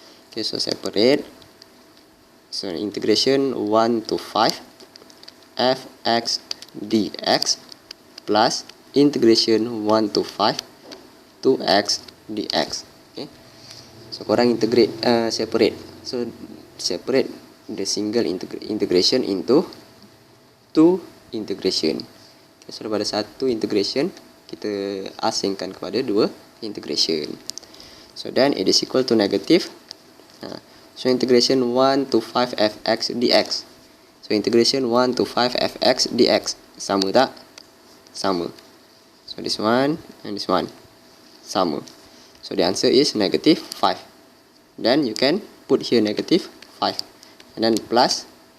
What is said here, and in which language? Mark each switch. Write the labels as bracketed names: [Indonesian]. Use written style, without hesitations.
[English] Okay, so separate. So integration 1 to 5 fx dx plus integration 1 to 5 2x dx. Okay. So [Malay] korang [English] integrate, separate. So separate the single integration into two integration. [Malay] Okay, so daripada satu integration kita asingkan kepada dua integration. [English] So then it is equal to negative. So integration 1 to 5 fx dx. So integration 1 to 5 fx dx [Malay] sama tak? Sama. [English] So this one and this one [Malay] sama. [English] So the answer is negative 5. Then you can put here negative 5 and then plus.